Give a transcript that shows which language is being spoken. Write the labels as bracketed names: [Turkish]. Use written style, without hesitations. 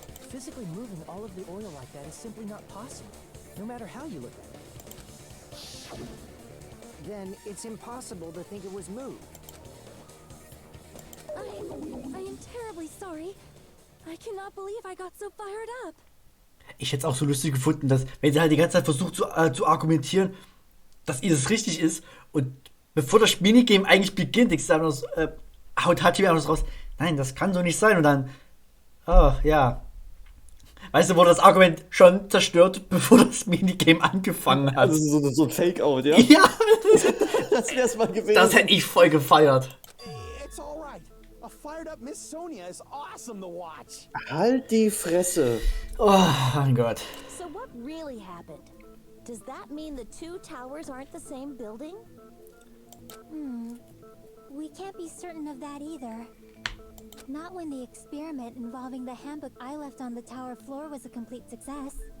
[English] Physically moving all of the oil like that is simply not possible, no matter how you look at it. Then it's impossible to think it was moved. I am terribly sorry. I cannot believe I got so fired up. [German] Ich hätte es auch so lustig gefunden, dass, wenn sie halt die ganze Zeit versucht zu argumentieren, dass ihr das richtig ist und bevor das Minigame eigentlich beginnt, haut Hachi einfach raus, nein, das kann so nicht sein und dann, oh, ja. Weißt du, wurde das Argument schon zerstört, bevor das Minigame angefangen hat. Also so ein Fake-Out, ja? Ja, Das wär's mal gewesen. das hätte ich voll gefeiert. [English] It's fired up Miss Sonia is awesome to watch. [German] Halt die Fresse. Oh mein Gott. [English] So what really happened? Does that mean the two towers aren't the same building? We can't be certain of that either. Not when the experiment involving the handbook I left on the tower floor was a complete success.